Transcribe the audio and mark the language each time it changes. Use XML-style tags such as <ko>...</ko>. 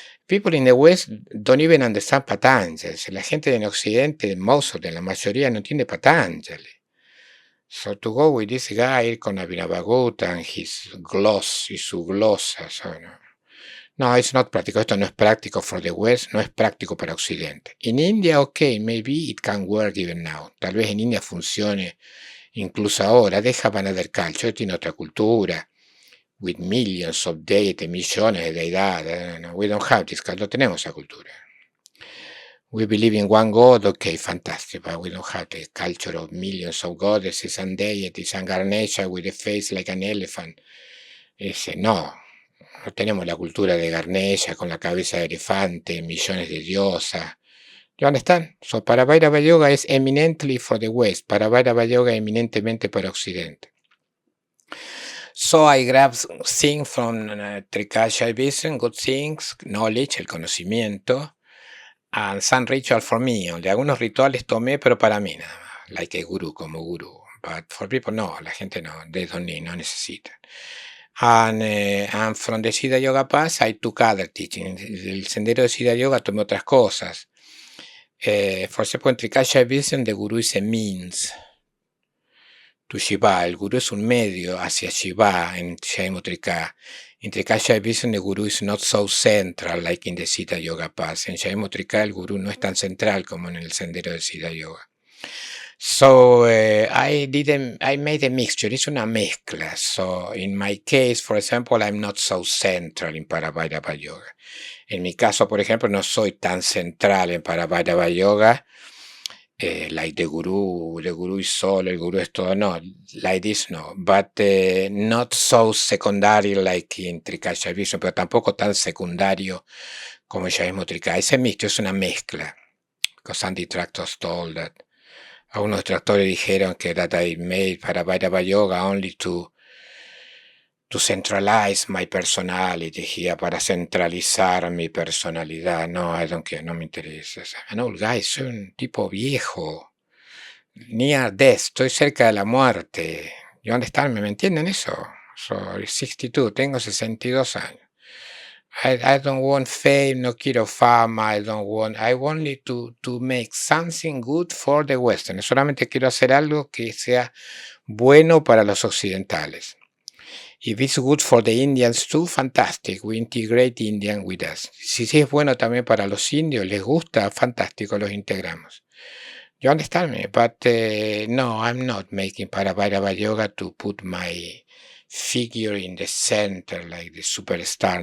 <en>People in the West don't even understand Patanjali.</en> <es>La gente en Occidente,</es> <en>most of them,</en> <es>la mayoría no entiende Patanjali.</es> <en>So to go with this guy con Abhinavagutta and his gloss</en> <es>y su glosa,</es> <en>so no, it's not practical.</en> <es>Esto no es práctico</es> <en>for the West,</en> <es>no es práctico para Occidente.</es> <en>In India, okay, maybe it can work even now.</en> <es>Tal vez en India funcione incluso ahora. Deja</es> <en>another culture,</en> <es>tiene otra cultura.</es> <en>With millions of deities,</en> <es>millones de deidades.</es> <en>No, we don't have this,</en> <es>no tenemos esa cultura.</es> <en>We believe in one God, okay, fantastic, but we don't have the culture of millions of goddesses and deities and Ganesha with a face like an elephant.</en> <es>No tenemos la cultura de Ganesha con la cabeza de elefante, millones de diosas.</es> <en>You understand? So Parabhairavayoga es eminently for the West, Parabhairavayoga</en> <es>eminentemente para Occidente.</es> <en>So I grab things from Trika Shaivism, good things, knowledge,</en> <es>el conocimiento,</es> <en>and some ritual for me.</en> <es>De algunos rituales tomé, pero para mí nada más,</es> <en>like a guru,</en> <es>como guru.</es> <en>But for people, no,</en> <es>la gente no,</es> <en>they don't need,</en> <es>no necesitan.</es> <en>And from the Siddha Yoga Path, I took other teachings.</en> <es>El sendero de Siddha Yoga tomé otras cosas.</es> <en>For example, in Trika Shaivism, the guru is a means to Shiva.</en> <es>El gurú es un medio hacia Shiva en Shaimutrika.</es> <en>In Trika Shaivism, the guru is not so central like in the Siddha Yoga Path.</en> <es>En Shaimutrika, el gurú no es tan central como en el sendero de Siddha Yoga.</es> <en>So I made a mixture.</en> <es>Es una mezcla.</es> <en>So in my case, for example, I'm not so central in Parabhairavayoga.</en> <es>En mi caso, por ejemplo, no soy tan central en Parabhairavayoga.</es> <en>Like the guru is solo,</en> <es>el guru es todo,</es> <en>no, like this no, but not so secondary like in Trika Shaivism,</en> <es>pero tampoco tan secundario como el Shaivismo Trika. Ese mixto es una mezcla,</es> <en>because some detractors told that,</en> <es>algunos detractores dijeron que</es> <en>that I made Parabhairavayoga only to centralize my personality here,</en> <es>para centralizar mi personalidad.</es> <en>No, I don't care,</en> <es>no me interesa.</es> <en>I'm an old guy,</en> <es>soy un tipo viejo.</es> <en>Near death,</en> <es>estoy cerca de la muerte.</es> <en>You understand?</en> <es>¿Me entienden eso? So, 62, tengo 62 años.</es> <en>I don't want fame,</en> <es>no quiero fama,</es> <en>I want to make something good for the Western.</en> <es>Solamente quiero hacer algo que sea bueno para los occidentales.</es> <en>If it's good for the Indians too, fantastic. We integrate Indian with us.</en> <es>Si es bueno también para los indios, les gusta, fantástico, los integramos.</es> <en>You understand me? But no, I'm not making Parabhairavayoga to put my figure in the center like the superstar.</en>